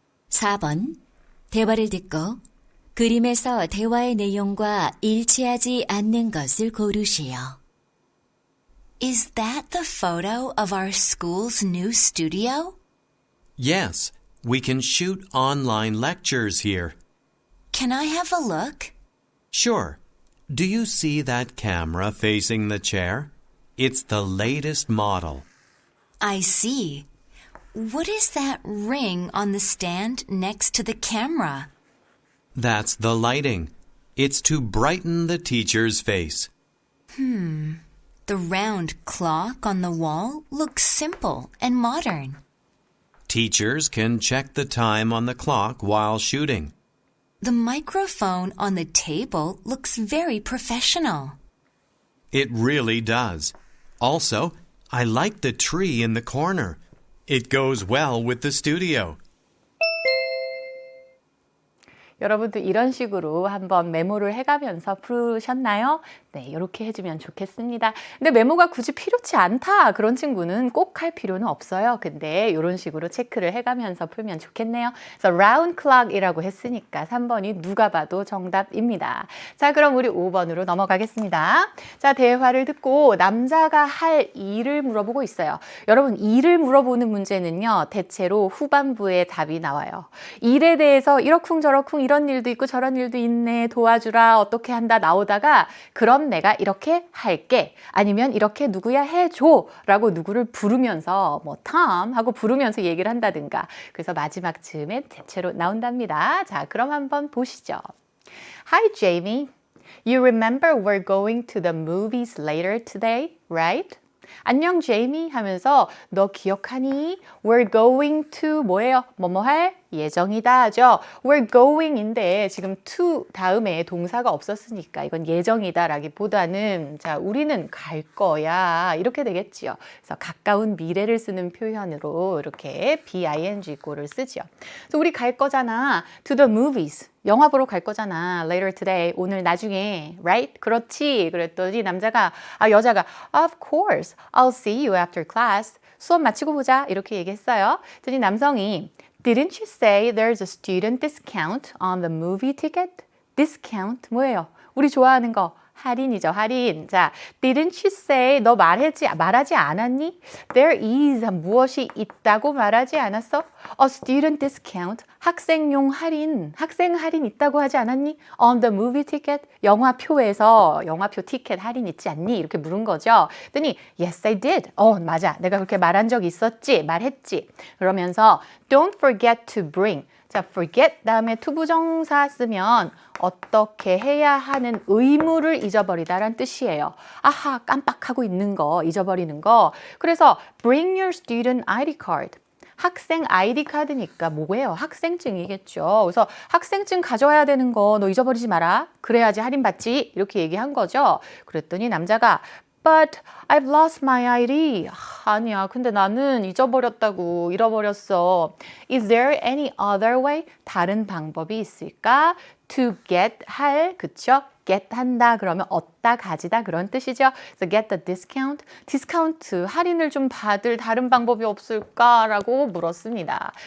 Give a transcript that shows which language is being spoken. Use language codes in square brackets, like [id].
[ko] 4번. 대화를 듣고 그림에서 대화의 내용과 일치하지 않는 것을 고르시오. [en] Is that the photo of our school's new studio? Yes, we can shoot online lectures here. Can I have a look? Sure. Do you see that camera facing the chair? It's the latest model. I see. What is that ring on the stand next to the camera? That's the lighting. It's to brighten the teacher's face. The round clock on the wall looks simple and modern. Teachers can check the time on the clock while shooting. The microphone on the table looks very professional. It really does. Also, I like the tree in the corner. It goes well with the studio. [ko] 여러분도 이런 식으로 한번 메모를 해가면서 푸셨나요? 네, 이렇게 해주면 좋겠습니다. 근데 메모가 굳이 필요치 않다 그런 친구는 꼭 할 필요는 없어요. 근데 이런 식으로 체크를 해가면서 풀면 좋겠네요. 그래서 round clock이라고 했으니까 3번이 누가 봐도 정답입니다. 자, 그럼 우리 5번으로 넘어가겠습니다. 자, 대화를 듣고 남자가 할 일을 물어보고 있어요. 여러분, 일을 물어보는 문제는요, 대체로 후반부에 답이 나와요. 일에 대해서 이러쿵저러쿵 이런 일도 있고 저런 일도 있네, 도와주라, 어떻게 한다 나오다가 그럼 내가 이렇게 할게, 아니면 이렇게 누구야 해줘 라고 누구를 부르면서 뭐 Tom 하고 부르면서 얘기를 한다든가, 그래서 마지막 즈음에 대체로 나온답니다. 자, 그럼 한번 보시죠. [en] Hi Jamie, you remember we're going to the movies later today, right? [ko] 안녕 제이미 하면서 너 기억하니? [en] We're going to [ko] 뭐예요? 뭐뭐 할 예정이다 하죠. [en] We're going [ko] 인데 지금 to 다음에 동사가 없었으니까 이건 예정이다 라기보다는 자, 우리는 갈 거야 이렇게 되겠지요. 그래서 가까운 미래를 쓰는 표현으로 이렇게 bing고를 쓰죠. 그래서 우리 갈 거잖아. [en] To the movies. [ko] 영화 보러 갈 거잖아. [en] Later today. [ko] 오늘 나중에. [en] Right? [ko] 그렇지. 그랬더니 여자가 [en] Of course. I'll see you after class. [ko] 수업 마치고 보자. 이렇게 얘기했어요. 그랬더니 남성이 [en] Didn't you say there's a student discount on the movie ticket? [ko] Discount 뭐예요? 우리 좋아하는 거. 할인이죠, 할인. 자, [en] didn't you say, [ko] 너 말하지 않았니? There is, 무엇이 있다고 말하지 않았어? [en] A student discount, [ko] 학생용 할인, 학생 할인 있다고 하지 않았니? [en] On the movie ticket, [ko] 영화표에서 영화표 티켓 할인 있지 않니? 이렇게 물은 거죠. 그랬더니, [en] yes, I did. [ko] 맞아. 내가 그렇게 말한 적 있었지, 말했지. 그러면서, [en] don't forget to bring. [ko] 자, forget 다음에 투부정사 쓰면 어떻게 해야 하는 의무를 잊어버리다라는 뜻이에요. 아하, 깜빡하고 있는 거, 잊어버리는 거. 그래서 [en] bring your student ID card. [ko] 학생 아이디 카드니까 뭐예요? 학생증이겠죠. 그래서 학생증 가져와야 되는 거 너 잊어버리지 마라. 그래야지 할인받지. 이렇게 얘기한 거죠. 그랬더니 남자가 [en] But I've lost my ID. [ko] 아니야, 근데 나는 잃어버렸어. [en] Is there any other way? [ko] 다른 방법이 있을까? To get 그쵸? get 한다 그러면 얻다, 가지다 그런 뜻이죠. [en] So get the discount. [ko] 디스카운트, 할인을 좀 받을 다른 방법이 없을까라고 물었습니다.